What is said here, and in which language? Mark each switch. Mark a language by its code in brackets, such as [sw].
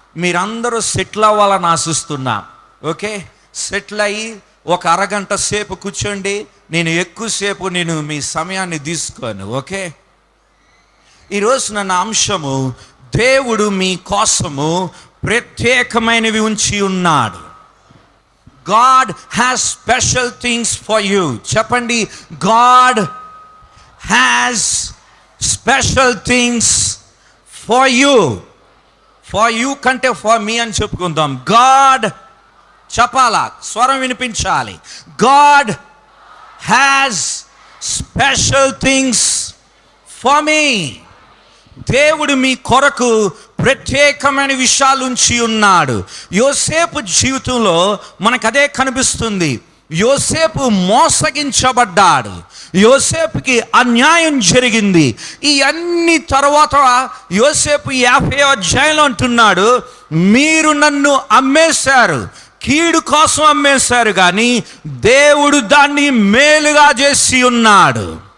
[te] మీరందరూ సెటిల్ అవ్వాలని ఆశిస్తున్నా. Okay, settle అయ్యి ఒక అరగంట సేపు కూర్చోండి. నేను ఎక్కువసేపు మీ సమయాన్ని తీసుకోను. ఓకే, ఈరోజు నా అంశము, దేవుడు మీ కోసము ప్రత్యేకమైనవి ఉంచి ఉన్నాడు. [en] God has special things for you. చెప్పండి, God has special things for you. For you [te] కంటే [en] for me [te] అని చెప్పుకుందాం. God, చెప్పాలా, స్వరం వినిపించాలి. [en] God has special things for me. [te] దేవుడు మీ కొరకు ప్రత్యేకమైన విషయాలు ఉంచి ఉన్నాడు. యోసేపు జీవితంలో మనకు అదే కనిపిస్తుంది. యోసేపు మోసగించబడ్డాడు, యోసేపుకి అన్యాయం జరిగింది. ఈ అన్ని తర్వాత యోసేపు 50వ అధ్యాయంలో అంటున్నాడు, మీరు నన్ను అమ్మేశారు, కీడు కోసం అమ్మేశారు, కానీ దేవుడు దాన్ని మేలుగా చేసి ఉన్నాడు.